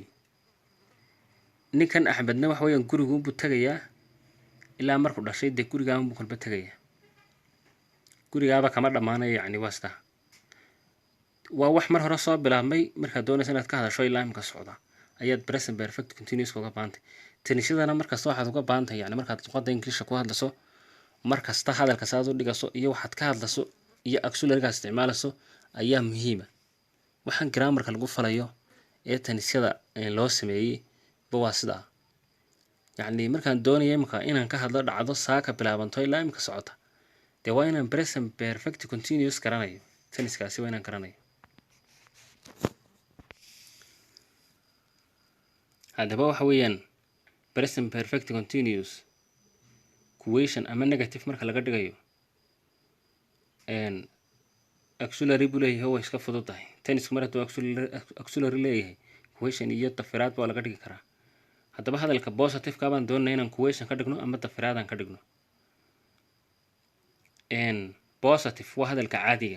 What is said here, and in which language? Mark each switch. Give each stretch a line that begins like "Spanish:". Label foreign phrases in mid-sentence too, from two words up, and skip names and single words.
Somali: ninkan Axmedna wax weeyaan gurigunbuu tagayaa ilaa markuu dhashay dee gurigaanbuu kolba tagayaa. gurigaaba kama dhammaanayo yacni waa sidaa. waa wax mar hore soo bilaabmay markaad doonaysa inaad ka hadasho ilaa imika socda. ayaad
English: present perfect continuous
Somali: uga baahantay. tanisyadana markasta waxaad uga baahantahay yani markaad luqadda English ku hadlaso markasta hadalka saad u dhigaso iyo waxaad ka hadlaso iyo auxiliary-ga isticmaalayso ayaa muhiima. waxaan grammarka lagu falayo ee tanisyada loo sameeyay waa sidaa. yani markaan doonayo imika inaan ka hadlo dhacdo saaka bilaabanto ilaa imika socota dee waa inaan
English: present perfect continuous
Somali: garanayo. taniskaasi waa inaan garanayo. haddaba waxa weeyaan
English: present perfect continuous question
Somali: ama negative marka laga dhigayo auxiliary buu leeyahay way iska fududahay. tanisku mar hadduu auxiliary leeyahay question iyo dafiraad baa laga dhigi karaa. haddaba hadalka positive ka baan doonayna inaan question ka dhigno ama dafiraad aan ka dhigno. positive waa hadalka caadiga.